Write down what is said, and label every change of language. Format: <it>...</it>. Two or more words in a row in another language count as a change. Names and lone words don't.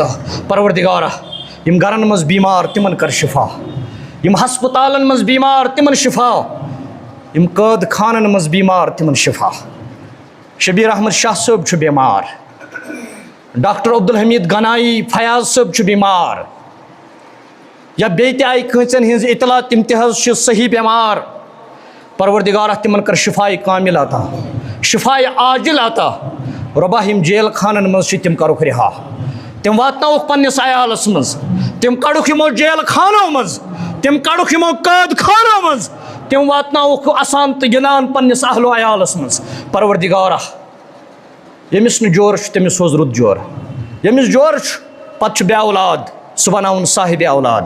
<ks>پروردگارہ یم گرن مز بیمار تمن کر شفا، یم ہسپتالن مز بیمار تمن شفا، یم قٲد خانن مز بیمار تمن شفا۔ شبیر احمد شاہ صٲب چھُ بیمار، ڈاکٹر عبدالحمید گنائی فیاض صٲب چھُ بیمار، یا بیٚیہِ تہِ آیہِ کٲنٛسن ہٕنٛز اطلاع تِم تہِ حظ چھِ صحیح بیمار۔ پروردگارہ تمن کر شفاء کامل عطا، شفاء عاجل عطا۔ رۄبا یِم جیل خانن منٛز چھِ تِم کرُکھ رِہا، تِم واتناوُکھ پننِس عیالس منٛز، تِم کڑُکھ یِمو جیل خانو منٛز، تِم کڑُکھ یِمو قٲد خانو منٛز، تِم واتناوُکھ اَسان تہٕ گِنٛدان پننِس اہلو عیالس منٛز۔ پروردگارہ ییٚمِس نہٕ جورٕ چھُ تٔمِس سوز رُت جورٕ، ییٚمِس جورٕ چھُ پتہٕ چھُ بے اولاد سُہ بناوُن صاحبِ اولاد۔</ks>